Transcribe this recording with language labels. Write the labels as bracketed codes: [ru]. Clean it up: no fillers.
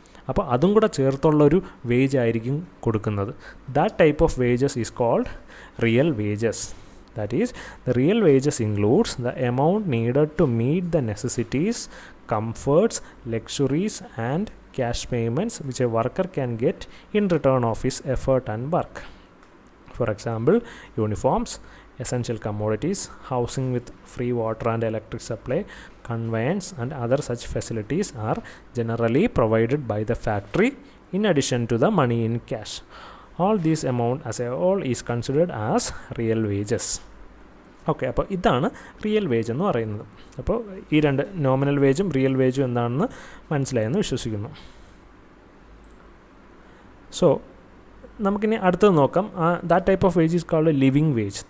[ml] അപ്പോൾ അതും കൂടെ ചേർത്തുള്ളൊരു വേജ് ആയിരിക്കും കൊടുക്കുന്നത്. [en] That type of wages is called real wages. That is, the real wages includes the amount needed to meet the necessities, comforts, luxuries and cash payments which a worker can get in return of his effort and work. For example, uniforms, essential commodities, housing with free water and electric supply, conveyance and other such facilities are generally provided by the factory in addition to the money in cash. All these amount as a whole is considered as real wages. [ml] Okay, അപ്പോൾ ഇതാണ് real wage എന്ന് പറയുന്നത്. അപ്പോൾ ഈ രണ്ട് nominal വേജും real വേജും എന്താണെന്ന് മനസ്സിലായെന്ന് വിശ്വസിക്കുന്നു. സോ നമുക്കിനി അടുത്തത് നോക്കാം. [en] That type of wage is called living wage.